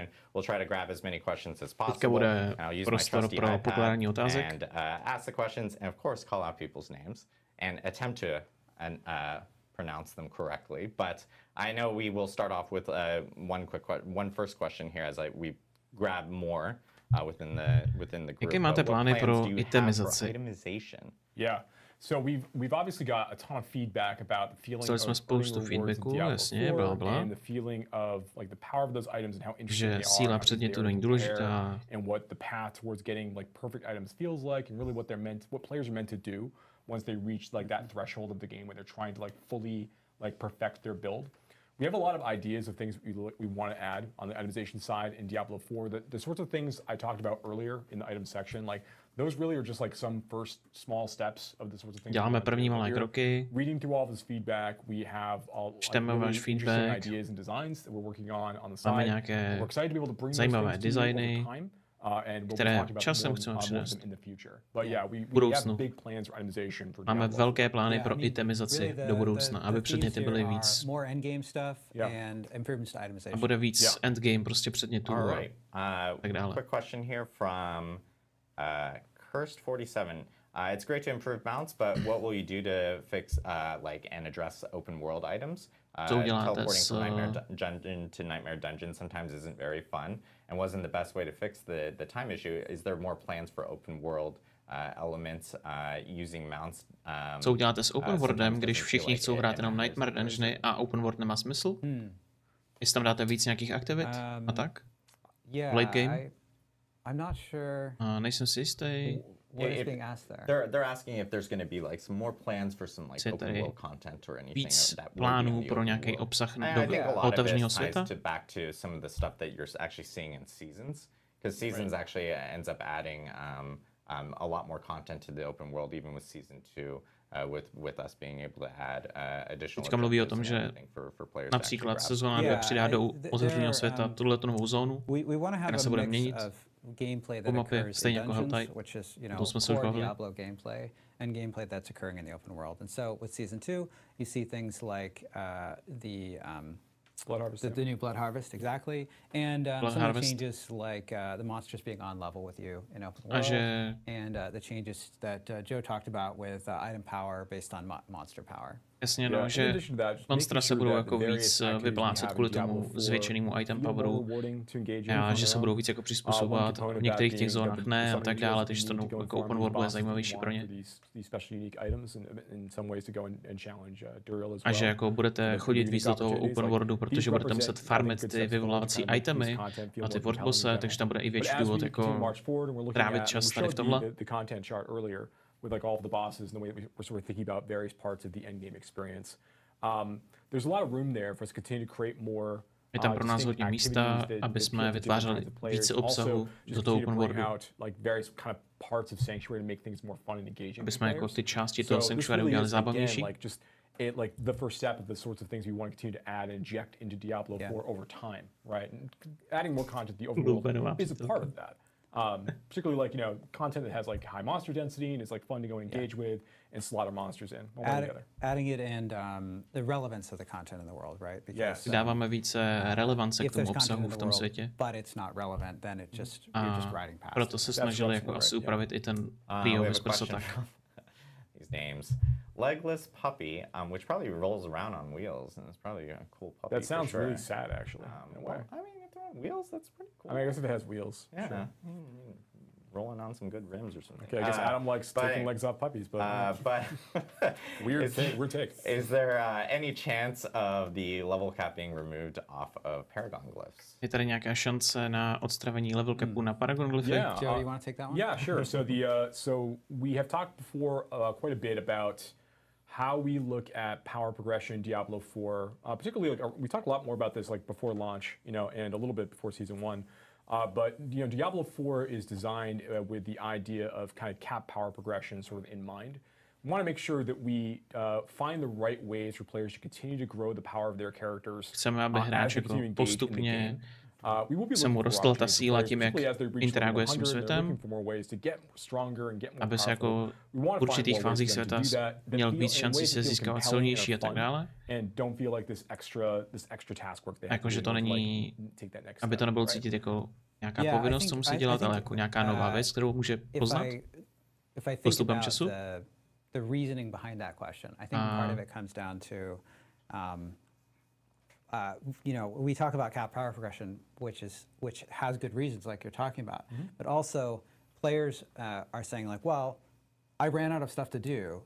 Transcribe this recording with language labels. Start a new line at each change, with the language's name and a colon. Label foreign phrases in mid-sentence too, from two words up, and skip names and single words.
English: We'll try to grab as many questions as possible. And I'll use my trusty iPad and ask the questions and, of course, call out people's names and attempt to pronounce them correctly. But I know we will start off with one first question here as we grab more. Within the group.
Czech: Jaké máte plány pro itemizaci?
English: Yeah. So we've obviously got a ton of feedback about the feeling
Czech: of spoustu feedbacku, jasně, bla bla.
English: And the feeling of like the power of those items and how interesting they are.
Czech: Síla předmětu není důležitá.
English: And what the path towards getting like perfect items feels like, and really what players are meant to do once they reach like that threshold of the game where they're trying to like fully like perfect their build. We have a lot of ideas of things we want to add on the itemization side in Diablo 4. The sorts of things I talked about earlier in the item section, like those really are just like some first small steps of the sorts of things.
Czech: Děláme první malé kroky.
English: Reading through all of this feedback, we have all really interesting ideas and designs that we're working on the side.
Czech: Máme nějaké zajímavé designy, které časem chceme přinést. V budoucnu. Máme velké plány pro itemizaci do budoucna, aby předměty byly víc. A bude víc endgame prostě předmětů a tak dále.
English: Quick question here from Cursed 47. It's great to improve mounts, but what will you do to fix and address open world items? Teleporting from Nightmare Dungeon to Nightmare Dungeon sometimes isn't very fun and wasn't the best way to fix the time issue. Is there more plans for open world elements using mounts?
Czech: Co uděláte s
English: open worldem,
Czech: když všichni chcou hrát jenom Nightmare Dungeony a
English: open world
Czech: nemá smysl? Jestli tam dáte víc nějakých aktivit a tak?
English: Late game? I'm not sure.
Czech: Nejsem si jistý.
English: What is being asked there? They're asking if there's going to be like some more plans for some like open world content or anything
Czech: víc plánů pro nějaký obsah do otevřeného světa.
English: Back to some of the stuff that you're actually seeing in seasons, because seasons actually ends up adding a lot more content to the open world, even with season 2. with us being able to add additional.
Czech: Teďka mluví o tom, že například sezóna 2 přidá do otevřeného světa tuhletu novou zónu, která se bude měnit po mapě, stejně jako Helltide. To jsme se už bavili.
English: And gameplay that's occurring in the open world. And so with Season 2, you see things like Blood Harvest, the new Blood Harvest, exactly, and some of the changes like the monsters being on level with you in open world, and the changes that Joe talked about with item power based on monster power.
Czech: Jasně, no, že monstra se budou jako víc vyplácet kvůli tomu zvětšenému
English: item poweru
Czech: a že se budou víc jako přizpůsobovat, v některých těch zónách ne a tak dále, takže to jako
English: open world
Czech: bude zajímavější pro ně. A že jako budete chodit víc do toho
English: open worldu,
Czech: protože budete muset farmit ty vyvolávací itemy a ty worldbosse, takže tam bude i větší důvod jako trávit čas tady v tomhle.
English: With like all of the bosses and the way that we're sort of thinking about various parts of the end game experience. There's a lot of room there for us to continue to create more.
Czech: Je tam pro nás hodně místa, aby jsme vytvářeli více obsahu do toho
English: open worldu.
Czech: Aby jsme jako ty části toho Sanctuary udělali zábavnější.
English: Like the first step of the sorts of things we want to continue to add and inject into Diablo 4 over time, right? And adding more content to the overworld is a part of that. Particularly like, content that has like high monster density and is like fun to go and engage with and slaughter monsters in. Adding it and the relevance of the content in the world, right?
Czech: Because dáváme více relevance k tomu obsahu v tom světě.
English: But it's not relevant, then it just you're just riding past.
Czech: Proto se snažili jako asi upravit i ten prio bez prsotak.
English: These names. Legless puppy, which probably rolls around on wheels, and it's probably a cool puppy. That sounds really sad, actually. In a way. I mean, if they're on wheels, that's pretty cool. I mean, I guess if it has wheels, yeah, sure. Rolling on some good rims or something. Okay, I guess Adam likes taking legs off puppies, but weird take. Is there any chance of the level cap being removed off of Paragon glyphs?
Czech: Je tady nějaká šance na odstravení
English: level capu
Czech: na Paragon glyphy?
English: Yeah. Joe, you want to take that one? Yeah, sure. So we have talked before quite a bit about how we look at power progression in Diablo 4, particularly like we talked a lot more about this like before launch, and a little bit before Season 1. But Diablo 4 is designed with the idea of kind of cap power progression sort of in mind. We want to make sure that we find the right ways for players to continue to grow the power of their characters.
Czech: Chceme, aby hráč jako postupně se mu rostla ta síla tím, jak interaguje s tím světem, aby se jako v určitých fázích světa měl víc šancí se získávat silnější a tak dále. Jakože to není, aby to nebylo cítit jako nějaká povinnost, co musí dělat, ale jako nějaká nová věc, kterou může poznat postupem času.
English: The reasoning behind that question, I think part of it comes down to we talk about cap power progression, which has good reasons, like you're talking about, but also players are saying like, well, I ran out of stuff to do.